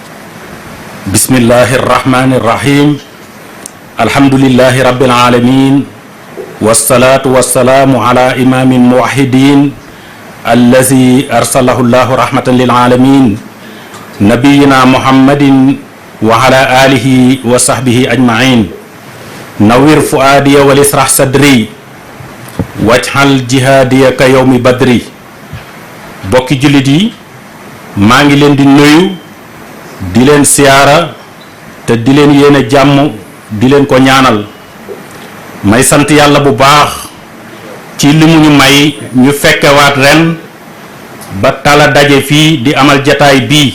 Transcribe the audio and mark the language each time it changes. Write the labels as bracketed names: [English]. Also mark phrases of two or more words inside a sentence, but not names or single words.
[Arabic] بسم الله الرحمن الرحيم. الحمد لله رب العالمين. والصلاة والسلام على إمام موحدين الذي أرسله الله رحمة للعالمين. نبينا محمد وعلى آله وصحبه أجمعين. نور فؤادي واشرح صدري واجعل جهادي كيوم بدر. [Wolof] Bokki jullit yi, maa ngi leen di nuyu di leen siyaara te di leen yéene jàmm di leen ko ñaanal. may sant yàlla bu baax ci li mu ñu may ñu fekkewaat ren ba tala daje fii di amal jataay bii.